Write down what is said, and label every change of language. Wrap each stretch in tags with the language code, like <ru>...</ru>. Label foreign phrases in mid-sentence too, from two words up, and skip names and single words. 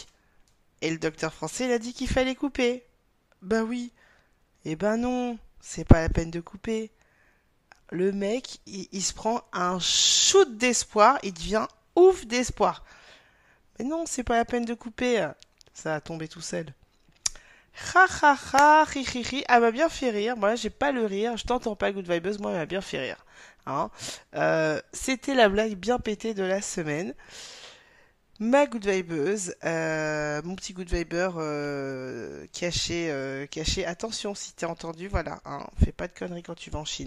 <fr>Et le docteur français, il a dit qu'il fallait couper. Bah oui. Eh ben non, c'est pas la peine de couper. Le mec, il se prend un shoot d'espoir, il devient ouf d'espoir. Mais non, c'est pas la peine de couper. Ça va tomber tout seul. Ha ha ha, ri ri ri. Elle m'a bien fait rire. Moi, j'ai pas le rire. Je t'entends pas, Good Vibes. Moi, elle m'a bien fait rire. Hein. C'était la blague bien pétée de la semaine. Ma Good Vibeuse, mon petit Good Viber caché. Attention, si t'es entendu, voilà. Hein, fais pas de conneries quand tu vas en Chine.</fr>